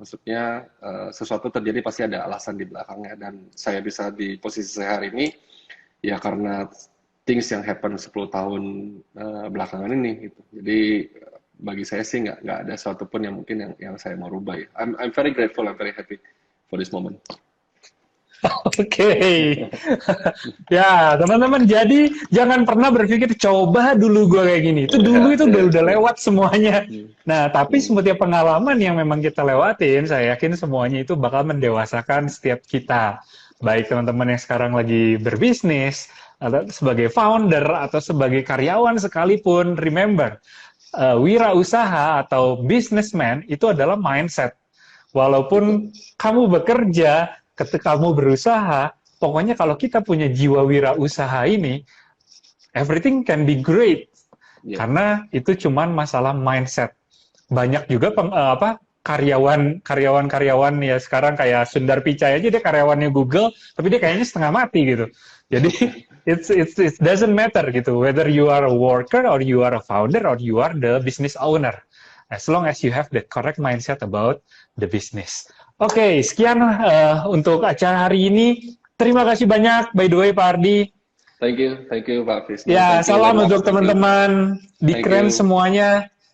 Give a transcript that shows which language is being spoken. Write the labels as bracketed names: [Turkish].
[Indonesian] Maksudnya sesuatu terjadi pasti ada alasan di belakangnya, dan saya bisa di posisi saya hari ini ya karena things yang happen 10 tahun belakangan ini gitu. Jadi bagi saya sih nggak ada sesuatu pun yang mungkin yang saya mau rubah ya. [English] I'm very grateful, I'm very happy for this moment. [Indonesian] Oke. Ya, teman-teman, jadi jangan pernah berpikir coba dulu gue kayak gini. Itu dulu itu udah lewat semuanya. Nah, tapi setiap pengalaman yang memang kita lewatin, saya yakin semuanya itu bakal mendewasakan setiap kita. Baik teman-teman yang sekarang lagi berbisnis, atau sebagai founder, atau sebagai karyawan sekalipun, remember, wirausaha atau businessman itu adalah mindset. Walaupun kamu bekerja, ketika kamu berusaha, pokoknya kalau kita punya jiwa wirausaha ini, [English] everything can be great. Yeah. [Indonesian] Karena itu cuman masalah mindset. Banyak juga karyawan ya sekarang kayak Sundar Pichai aja, dia karyawannya Google, tapi dia kayaknya setengah mati gitu. Jadi [English] it doesn't matter gitu, whether you are a worker or you are a founder or you are the business owner, as long as you have the correct mindset about the business. [Indonesian] Oke, sekian untuk acara hari ini. Terima kasih banyak, [English] by the way, [Indonesian] Pak Ardi. [English] Thank you, Pak Fisnu. [Indonesian] Ya, salam untuk teman-teman di Keren semuanya.